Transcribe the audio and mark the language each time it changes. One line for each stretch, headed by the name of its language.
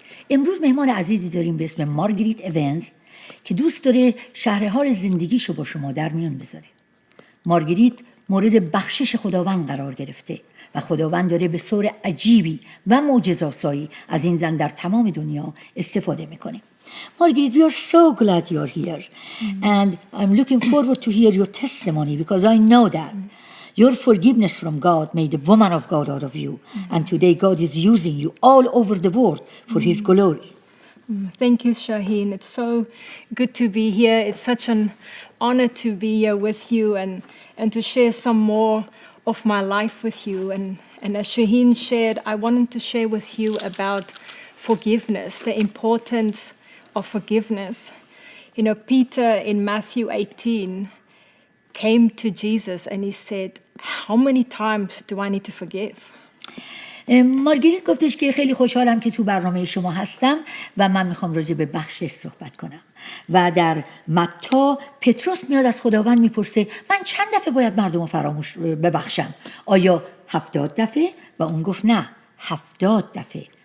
Persian: امروز مهمان عزیزی داریم به اسم مارگریت ایوانس که دوست داره شرحال زندگیشو با شما در میان بذاره. مارگریت مورد بخشش خداوند قرار گرفته و خداوند داره به صور عجیبی و معجزه آسایی از این زن در تمام دنیا استفاده میکنه.
English: Margaret, we are so glad you're here. And I'm looking forward to hear your testimony because I know that your forgiveness from God made a woman of God out of you. And today God is using you all over the world for His glory. Thank you, Shaheen. It's so good to be here. It's such an honor to be here with you and to share some more of my life with you. And as Shaheen shared, I wanted to share with you about forgiveness, the importance of forgiveness. You know, Peter in Matthew 18 came to Jesus and he said, how many times do I need to forgive?
Persian: مارگریت گفتش که خیلی خوشحالم که تو برنامه شما هستم و من میخوام راجع به بخشش صحبت کنم. و در متی پتروس میاد از خداوند میپرسه من چند دفعه باید مردم فراموش ببخشم؟ آیا 70 دفعه؟ و اون گفت نه، 70 دفعه.